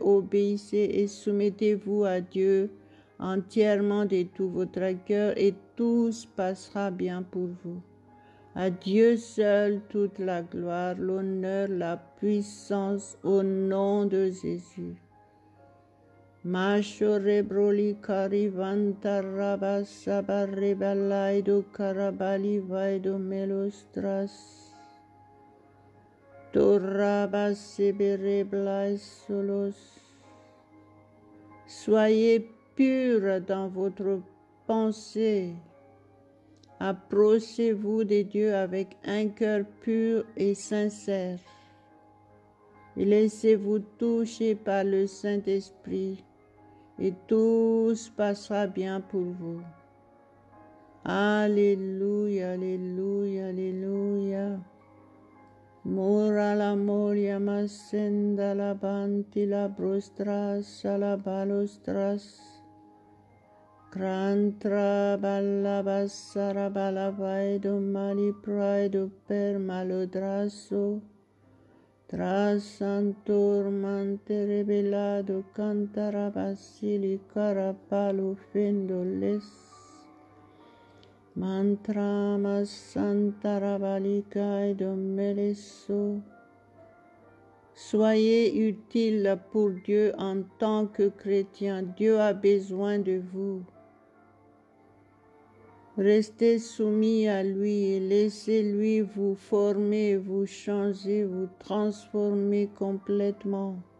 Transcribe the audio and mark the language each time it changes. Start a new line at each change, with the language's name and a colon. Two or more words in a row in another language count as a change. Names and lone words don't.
French: Obéissez et soumettez-vous à Dieu entièrement de tout votre cœur et tout se passera bien pour vous. À Dieu seul toute la gloire, l'honneur, la puissance au nom de Jésus. Mashore broli karivanta rabasa barrebalaido karabali vaido melostras. Torabas sebereblai solos. Soyez purs dans votre pensée. Approchez-vous de Dieu avec un cœur pur et sincère. Et laissez-vous toucher par le Saint-Esprit et tout se passera bien pour vous. Alléluia, alléluia, alléluia. Mora la moria masenda la banti la brostras la balostras. Crantra balla bassara balla vaido mali praido per malodrasso. Trasantor mante revelado cantara basili carapalo fendoles. Mantrama santarabalika domelesso. Soyez utile pour Dieu en tant que chrétien. Dieu a besoin de vous. Restez soumis à lui et laissez-lui vous former, vous changer, vous transformer complètement.